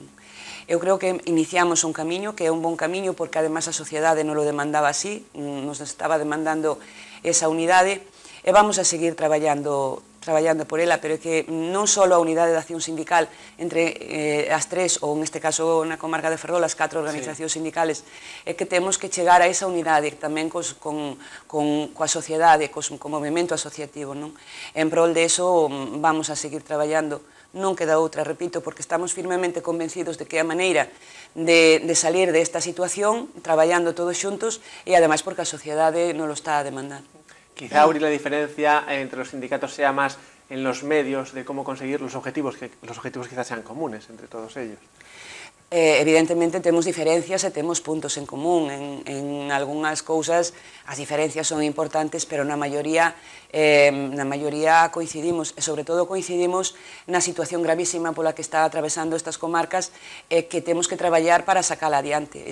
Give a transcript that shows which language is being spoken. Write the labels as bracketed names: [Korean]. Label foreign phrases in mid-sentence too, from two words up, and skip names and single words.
[Galician] Eu creo que iniciamos un camiño, que é un bon camiño, porque además a sociedade non lo demandaba así, [Spanish] nos estaba demandando esa [Galician] unidade, e vamos a seguir traballando por ela, pero é que non só a unidade de acción sindical entre as tres, ou neste caso na comarca de Ferrol, as 4 organizacións sindicales, é que temos que chegar a esa unidade tamén coa sociedade, co movimento asociativo, non? En prol [Spanish] de eso [Galician] vamos a seguir traballando. Non queda outra, repito, porque estamos firmemente convencidos de que a maneira de salir desta situación, traballando todos xuntos, e ademais porque a sociedade non lo está a demandar. [Spanish] Quizá, Uri, la diferencia entre los sindicatos sea más en los medios de cómo conseguir los objetivos, que los objetivos quizás sean comunes entre todos ellos. [Galician] Evidentemente temos diferencias e temos puntos en común. En algunhas cousas as diferencias son importantes, pero na maioría coincidimos, e sobre todo coincidimos na situación gravísima pola que está atravesando estas comarcas, que temos que traballar para sacala adiante.